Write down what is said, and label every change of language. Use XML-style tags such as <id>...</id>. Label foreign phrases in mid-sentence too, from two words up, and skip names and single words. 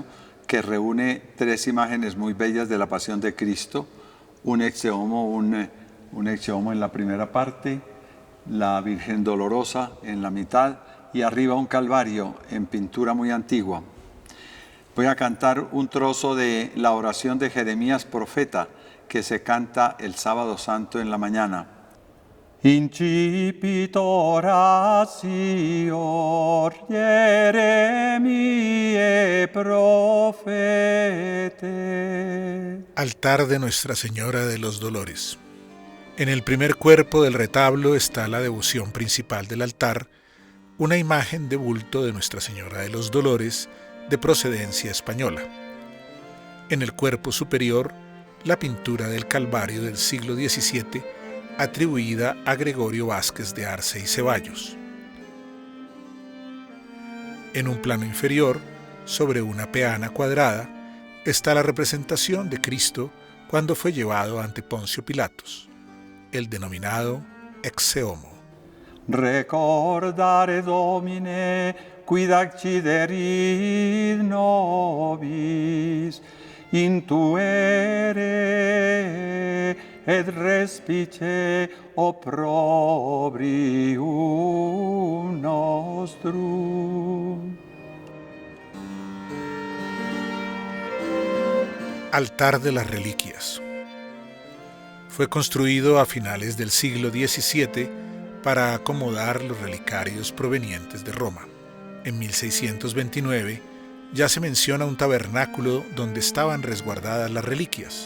<es>que reúne tres imágenes muy bellas de la Pasión de Cristo, un exeomo en la primera parte, la Virgen Dolorosa en la mitad y arriba un Calvario en pintura muy antigua. Voy a cantar un trozo de la oración de Jeremías profeta que se canta el sábado santo en la mañana.</es> <la>Incipit oratior Jeremiae profete.</la> <es>Altar de Nuestra Señora de los Dolores. En el primer cuerpo del retablo está la devoción principal del altar, una imagen de bulto de Nuestra Señora de los Dolores de procedencia española. En el cuerpo superior, la pintura del Calvario del siglo XVII, atribuida a Gregorio Vázquez de Arce y Ceballos. En un plano inferior, sobre una peana cuadrada, está la representación de Cristo cuando fue llevado ante Poncio Pilatos, el denominado exeomo.</es> <la>Recordare Domine, quid acciderit nobis, intuere et respice opprobrium nostrum.</la> <es>Altar de las Reliquias. Fue construido a finales del siglo XVII para acomodar los relicarios provenientes de Roma. En 1629 ya se menciona un tabernáculo donde estaban resguardadas las reliquias.</es>